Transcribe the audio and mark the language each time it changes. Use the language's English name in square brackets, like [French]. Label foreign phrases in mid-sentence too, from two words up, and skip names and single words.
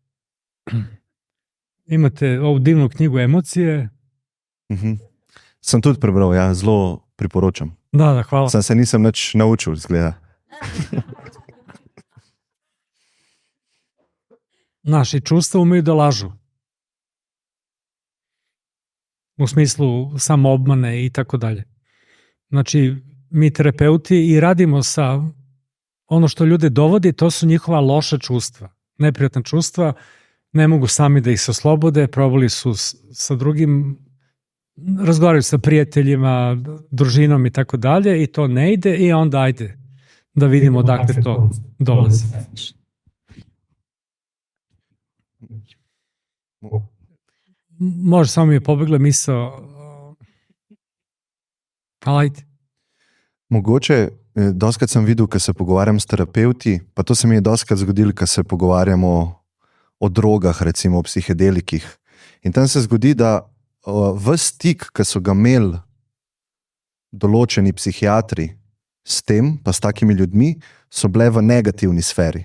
[Serbian] Imate ovu divnu knjigu Emocije. [Slovenian] Sem tudi prebral, ja, zelo priporočam. [Serbian] Da, hvala. [Slovenian] Sam se nisem nič naučil, izgleda. [Serbian] Naši čustva umeju da lažu. U smislu samoobmane i tako dalje. Znači, mi terapeuti i radimo sa ono što ljude dovodi, to su njihova loša čustva, neprijatna čustva, ne mogu sami da ih se oslobode, probali su sa drugim, razgovaraju sa prijateljima, družinom i tako dalje i to ne ide i onda ajde da vidimo odakle to dolazi. Može, samo mi je pobegla misao, ali ajde. [Slovenian] Mogoče, doskrat sem videl, ko se pogovarjam s terapeuti, pa to se mi je doskrat zgodilo, ko se pogovarjamo o drogah, recimo o psihedelikih. In tam se zgodi, da v stik, ki so ga imeli določeni psihiatri s tem, pa s takimi ljudmi, so bile v negativni sferi.